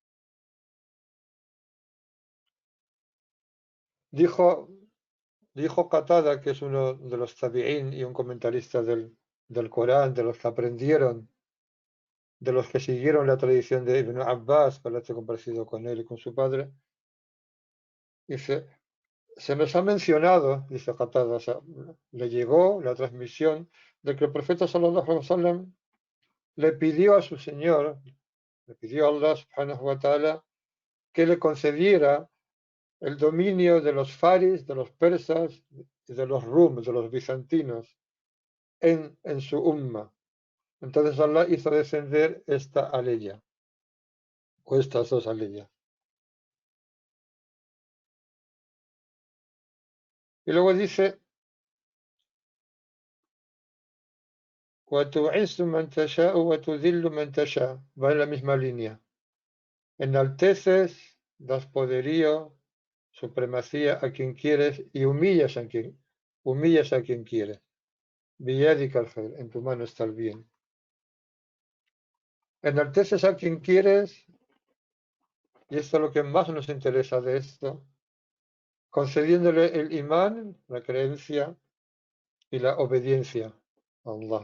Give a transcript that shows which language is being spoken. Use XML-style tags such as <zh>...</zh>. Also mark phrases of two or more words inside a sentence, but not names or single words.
<es>Dijo Qatada, que es uno de los tabi'ín y un comentarista del Corán, de los que aprendieron, de los que siguieron la tradición de Ibn Abbas, para estar compartido con él y con su padre, dice, se nos ha mencionado, dice Qatada, o sea, le llegó la transmisión de que el profeta</es> <ar>صلى الله عليه وسلم</ar> <es>le pidió a su Señor, le pidió a Allah</es> <ar>سبحانه وتعالى</ar> <es>que le concediera el dominio de los faris, de los persas y de los rum, de los bizantinos en su umma. Entonces Allah hizo descender esta aleya, o estas dos aleyas. Y luego dice,</es> <ar>وَتُعِزُّ مَن تَشَاءُ وَتُذِلُّ مَن تَشَاءُ.</ar> <es>Va en la misma línea. Enalteces, das poderío, supremacía a quien quieres y humillas a quien quieres.</es> <ar>بيدك الخير,</ar> <es>en tu mano está el bien. Enalteces a quien quieres, y esto es lo que más nos interesa de esto, concediéndole el imán, la creencia y la obediencia a Allah.</es>